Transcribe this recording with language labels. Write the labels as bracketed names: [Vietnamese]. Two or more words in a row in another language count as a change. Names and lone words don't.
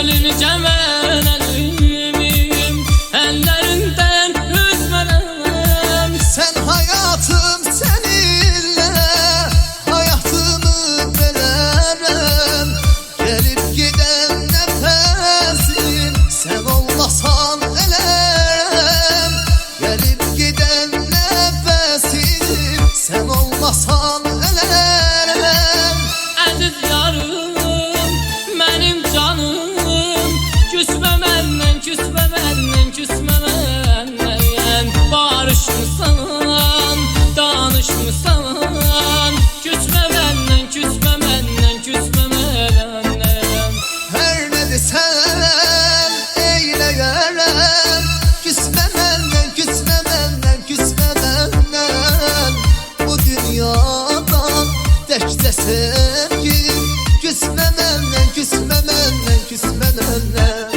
[Azerbaijani] bircə mən əlimim, əllərindən üzmərəm. [Turkish] Sen hayatım seninle, hayatımı verərəm. Gelip giden nefesin, sen olmasan elərəm. Gelip giden nefesin, sen olmasan elərəm. [Azerbaijani] Əziz yarım, mənim canım, küsmə məndən, küsmə məndən, küsmə məndən. Barışmısan, danışmısan, küsmə məndən, küsmə məndən, küsmə məndən. [Turkish] Her ne desen eyleyerem. Küsme benden, küsme benden, küsme benden. Bu dünyadan tekçe sevgim. Küsme benden, küsme benden, küsme benden.